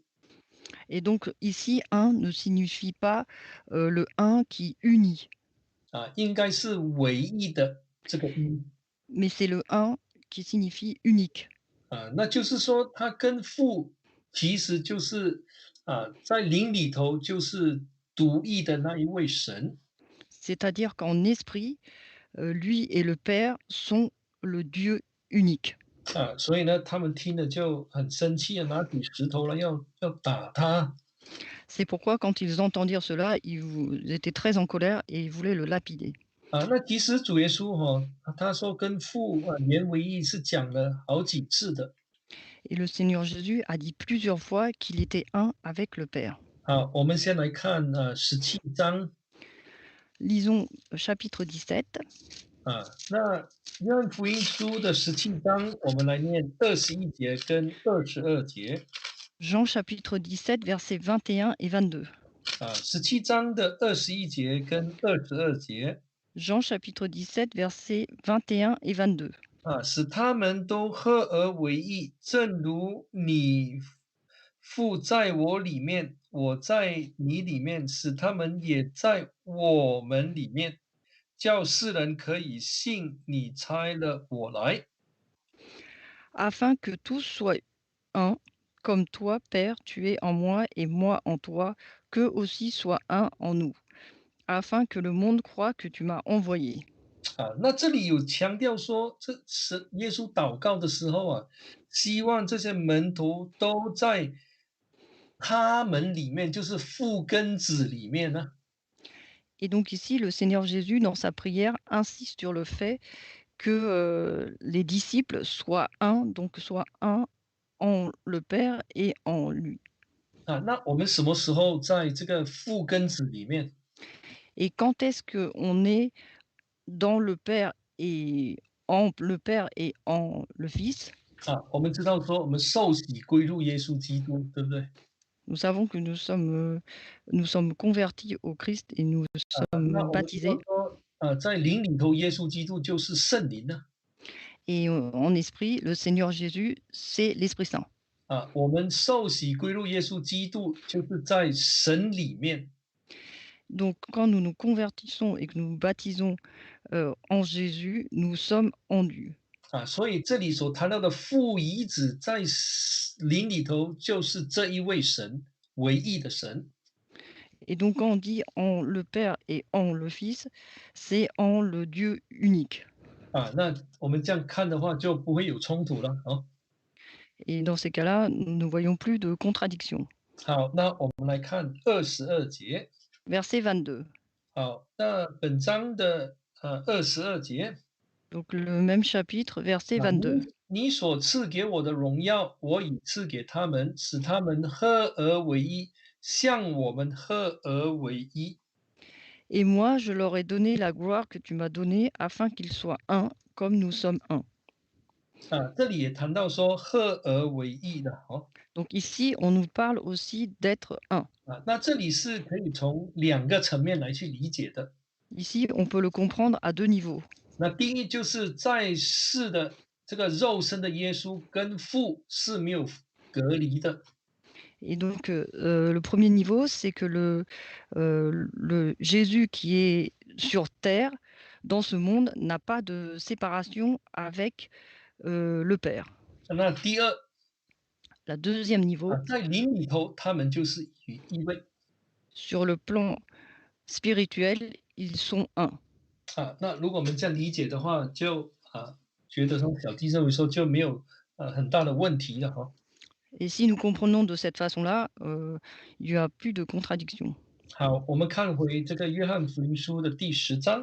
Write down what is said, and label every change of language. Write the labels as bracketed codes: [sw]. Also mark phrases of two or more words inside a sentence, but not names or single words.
[fr] Et donc ici, un ne signifie pas le un qui unit, [zh] 应该是唯一的这个一。 [fr] mais c'est le un qui signifie unique. [zh] 那就是说他跟父其实就是在灵里头就是独一的那一位神。 [fr] C'est-à-dire qu'en esprit, lui et le Père sont le Dieu unique. [zh] 所以呢，他们听了就很生气啊，拿起石头来要打他。 [fr] C'est pourquoi quand ils entendirent cela, ils étaient très en colère et ils voulaient le lapider. [zh] 那其实主耶稣他说跟父连为一是讲了好几次的。 [fr] Et le Seigneur Jésus a dit plusieurs fois qu'il était un avec le Père. [zh] 好，我们先来看17章。 [fr] Lisons chapitre 17, [zh] 那约翰福音书的17章，我们来念21节跟22节。 [fr] Jean chapitre 17, versets 21 et 22. [zh] 17章的21节跟22节。 [fr] Jean chapitre 17, versets 21 et 22. [zh] 使他们都合而为一，正如你父在我里面，我在你里面，使他们也在我们里面，叫世人可以信你差了我来。 [fr] Afin que tous soient un, comme toi, Père, tu es en moi et moi en toi, qu'eux aussi soient un en nous, afin que le monde croie que tu m'as envoyé. [zh] 那这里有强调说，这是耶稣祷告的时候希望这些门徒都在他们里面，就是父跟子里面呢。 [fr] Et donc ici, le Seigneur Jésus, dans sa prière, insiste sur le fait que les disciples soient un, donc soient un en le Père et en lui. [zh] 那我们什么时候在这个父跟子里面？ [fr] Et quand est-ce qu'on est dans le Père et en le Père et en le Fils? [zh] 我们知道说我们受洗归入耶稣基督，对不对？ [fr] Nous savons que nous sommes convertis au Christ et nous [zh] 那 [fr] sommes [zh] 我们知道 [fr] baptisés. [zh] 说，在灵里头，耶稣基督就是圣灵呢。 [fr] Et en esprit, le Seigneur Jésus, c'est l'Esprit Saint. [zh] 我们受洗归入耶稣基督，就是在神里面。 [fr] Donc quand nous nous convertissons et que nous nous baptisons en Jésus, nous sommes en Dieu. [zh] 所以这里所谈到的父遗子在灵里头，就是这一位神，唯一的神。 [fr] Et donc quand on dit en le Père et en le Fils, c'est en le Dieu unique. [zh] 那我们这样看的话，就不会有冲突了。 [fr] Et dans ces cas-là, nous ne voyons plus de contradiction. [zh] 好，那我们来看22节。 [fr] Verset 22. [zh] 好，那本章的22节。 [fr] Donc le même chapitre, verset 22. [zh] 你所赐给我的荣耀，我已赐给他们，使他们合而为一，像我们合而为一。 [fr] Et moi, je leur ai donné la gloire que tu m'as donnée, afin qu'ils soient un, comme nous sommes un. [zh] 这里也谈到说合而为一的 [fr] Donc ici, on nous parle aussi d'être un. [zh] 那这里是可以从两个层面来去理解的。 [fr] Ici, on peut le comprendre à deux niveaux. [zh] 那第一就是在世的这个肉身的耶稣跟父是没有隔离的。 [fr] Et donc, le premier niveau, c'est que le Jésus qui est sur terre, dans ce monde, n'a pas de séparation avec le Père. [zh] 那第二 [fr] La deuxième niveau, [zh] 在灵里头，他们就是一位。 [fr] sur le plan spirituel, ils sont un. [zh] 那如果我们这样理解的话，就觉得说小弟认为说就没有很大的问题了 [fr] Et si nous comprenons de cette façon-là, il n'y a plus de contradiction. [zh] 好，我们看回这个约翰福音书的第10章。